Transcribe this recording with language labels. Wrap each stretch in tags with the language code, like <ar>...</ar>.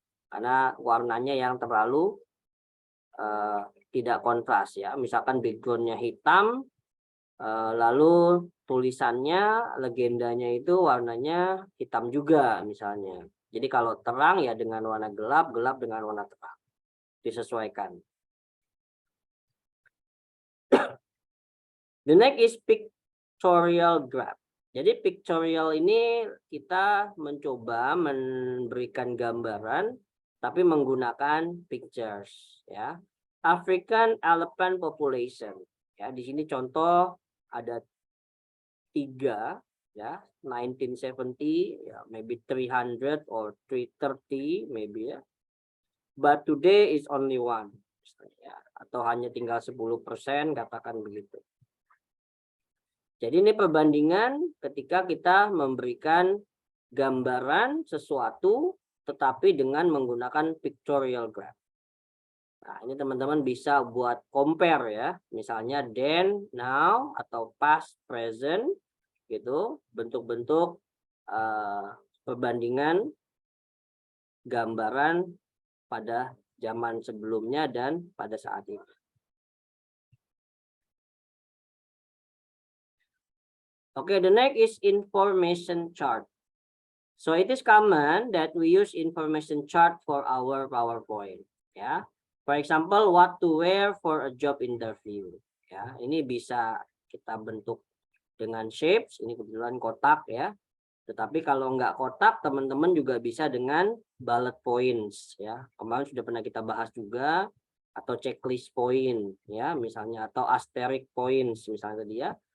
<id>Karena warnanya yang terlalu tidak kontras ya. Misalkan backgroundnya hitam, lalu tulisannya, legendanya itu warnanya hitam juga misalnya. Jadi kalau terang ya dengan warna gelap, gelap dengan warna terang. Disesuaikan.</id> <en>The next is pictorial graph.</en> <id>Jadi pictorial ini kita mencoba memberikan gambaran tapi menggunakan pictures ya.</id> <en>African elephant population.</en> <id>Ya, di sini contoh ada 3 ya, 1970 ya,</id> <en>maybe 300 or 330 maybe</en> <id>ya.</id> <en>But today is only 1</en> <id>ya, atau hanya tinggal 10% katakan begitu. Jadi ini perbandingan ketika kita memberikan gambaran sesuatu tetapi dengan menggunakan pictorial graph. Nah, ini teman-teman bisa buat compare ya. Misalnya then, now, atau past, present, gitu. Bentuk-bentuk perbandingan gambaran pada zaman sebelumnya dan pada saat ini.</id> <en>Okay, the next is information chart. So it is common that we use information chart for our PowerPoint. Ya. For example, what to wear for a job interview.</en> <id>Ya, ini bisa kita bentuk dengan shapes. Ini kebetulan kotak ya. Tetapi kalau nggak kotak, teman-teman juga bisa dengan bullet points ya. Kemarin sudah pernah kita bahas juga, atau checklist point ya, misalnya, atau asterisk points misalnya tadi ya.</id>